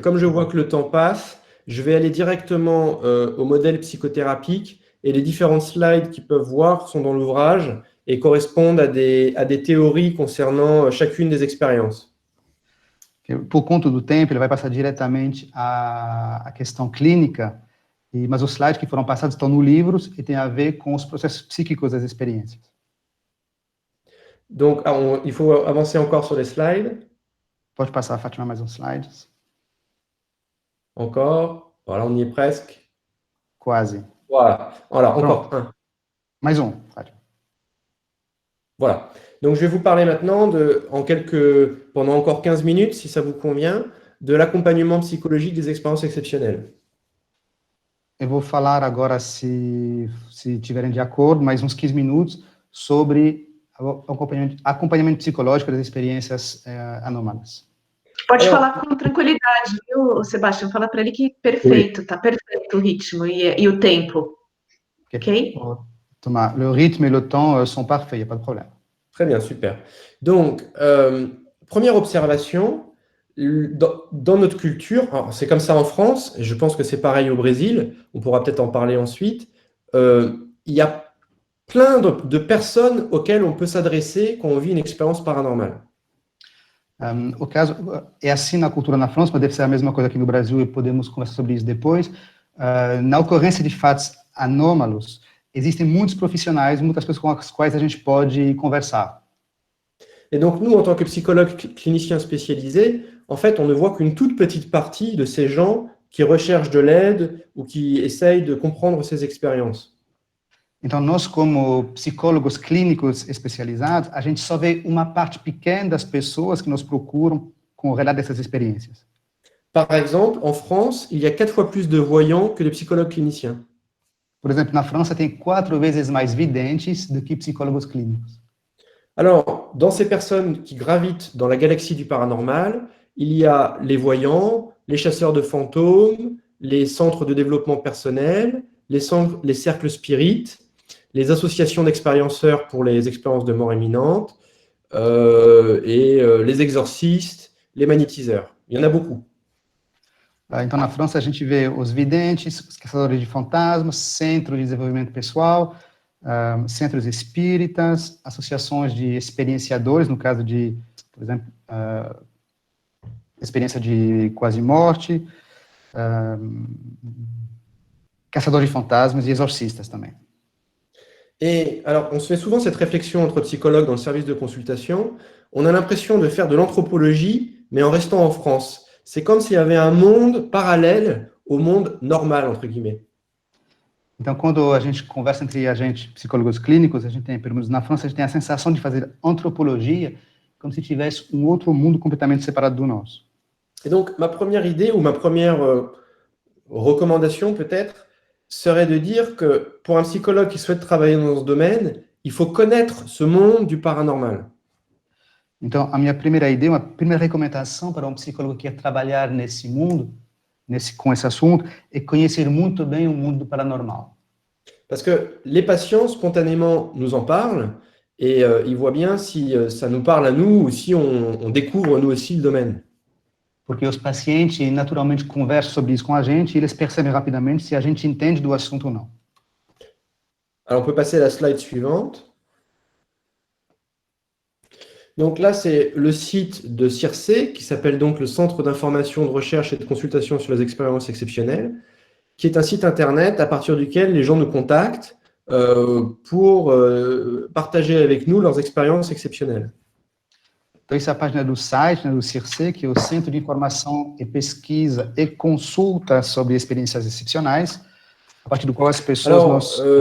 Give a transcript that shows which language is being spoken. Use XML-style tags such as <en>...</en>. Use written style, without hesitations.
<fr>Comme je vois que le temps passe, je vais aller directement au modèle psychothérapique et les différentes slides qu'ils peuvent voir sont dans l'ouvrage et correspondent à des théories concernant chacune des expériences.</fr> <pt>Por conta do tempo, ele vai passar diretamente à questão clínica, mas os slides que foram passados estão no livro e tem a ver com os processos psíquicos das experiências.</pt> <fr>Donc, il faut avancer encore sur les slides.</fr> <pt>Pode passar, Fátima, mais uns slides.</pt> <fr>Encore. Voilà, on y est presque.</fr> <pt>Quase.</pt> <fr>Voilà, encore un.</fr> <pt>Mais Fátima.</pt> <fr>Voilà. Donc, je vais vous parler maintenant pendant encore 15 minutes, si ça vous convient, de l'accompagnement psychologique des expériences exceptionnelles.</fr> <pt>Eu vou falar agora, se tiverem de acordo, mais uns 15 minutos sobre o acompanhamento psicológico das experiências anomais. Pode</pt> <fr>Alors,</fr> <pt>falar com tranquilidade, viu, Sebastião? Fala para ele que perfeito, tá perfeito o ritmo e o tempo, ok?</pt> <fr>Thomas, le rythme et le temps sont parfaits, il n'y a pas de problème. très bien, super. Donc, première observation, dans notre culture, alors c'est comme ça en France, et je pense que c'est pareil au Brésil, on pourra peut-être en parler ensuite, il y a plein de personnes auxquelles on peut s'adresser quand on vit une expérience paranormale.</fr> <pt>O caso é assim na cultura na França, mas deve ser a mesma coisa aqui no Brasil e podemos conversar sobre isso depois. Na ocorrência de fatos anômalos, existem muitos profissionais, muitas pessoas com as quais a gente pode conversar.</pt> <fr>Et donc, nous, en tant que psychologues cliniciens spécialisés, en fait, on ne voit qu'une toute petite partie de ces gens qui recherchent de l'aide ou qui essayent de comprendre ces expériences.</fr> <pt>Então, nós, como psicólogos clínicos especializados, a gente só vê uma parte pequena das pessoas que nos procuram com o relato dessas experiências.</pt> <fr>Par exemple, en France, il y a 4 fois plus de voyants que de psychologues cliniciens.</fr> <pt>Por exemplo, na França tem 4 vezes mais videntes do que psicólogos clínicos.</pt> <fr>Alors, dans ces personnes qui gravitent dans la galaxie du paranormal, il y a les voyants, les chasseurs de fantômes, les centres de développement personnel, les cercles spirites, les associations d'expérienceurs pour les expériences de mort imminente, les exorcistes, les magnétiseurs. Il y en a beaucoup.</fr> <pt>Então, na França, a gente vê os videntes, os caçadores de fantasmas, centros de desenvolvimento pessoal, centros espíritas, associações de experienciadores, no caso de, por exemplo, experiência de quase-morte, caçadores de fantasmas e exorcistas também.</pt> <fr>Et alors, on se fait souvent cette réflexion entre psychologues dans le service de consultation. On a l'impression de faire de l'anthropologie, mais en restant en France. C'est comme s'il y avait un monde parallèle au monde normal, entre guillemets.</fr> <pt>Então, quando a gente conversa entre a gente, psicólogos clínicos, a gente tem, pelo menos na França, a gente tem a sensação de fazer antropologia como se tivesse um outro mundo completamente separado do nosso.</pt> <fr>Et donc, ma première idée, ou ma première recommandation peut-être, serait de dire que pour un psychologue qui souhaite travailler dans ce domaine, il faut connaître ce monde du paranormal.</fr> <pt>Então, a minha primeira ideia, uma primeira recomendação para um psicólogo que quer trabalhar nesse mundo, com esse assunto, é conhecer muito bem o mundo do paranormal.</pt> <fr>Parce que les patients, spontanément, nous en parlent, et ils voient bien si ça nous parle à nous, ou si on découvre nous aussi le domaine.</fr> <pt>Porque os pacientes naturalmente conversam sobre isso com a gente e eles percebem rapidamente se a gente entende do assunto ou não.</pt> <fr>Alors, on peut passer à la slide suivante. Donc là, c'est le site de CIRCE, qui s'appelle donc le Centre d'information, de recherche et de consultation sur les expériences exceptionnelles, qui est un site internet à partir duquel les gens nous contactent pour partager avec nous leurs expériences exceptionnelles.</fr> <pt>Então, essa é a página do site, do CIRCE, que é o Centro de Informação e Pesquisa e Consulta sobre Experiências Excepcionais, a partir do qual as pessoas...</pt>